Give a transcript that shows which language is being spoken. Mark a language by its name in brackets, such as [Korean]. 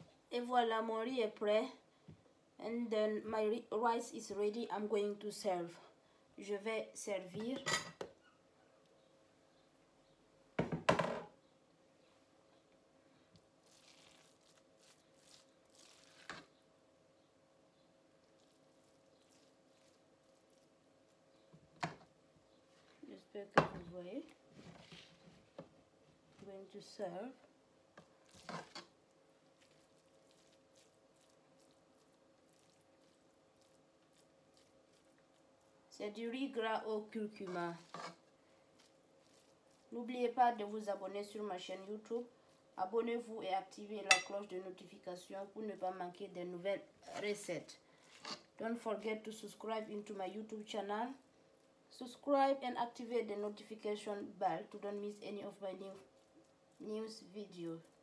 [French] Et voilà, mon riz est prêt. [English] And then my rice is ready. I'm going to serve. [French] Je vais servir. J'espère que vous voyez. [English] I'm going to serve. [French] C'est du riz gras au curcuma. N'oubliez pas de vous abonner sur ma chaîne YouTube. Abonnez-vous et activez la cloche de notification pour ne pas manquer de nouvelles recettes. [English] Don't forget to subscribe into my YouTube channel. Subscribe and activate the notification bell to don't miss any of my new videos.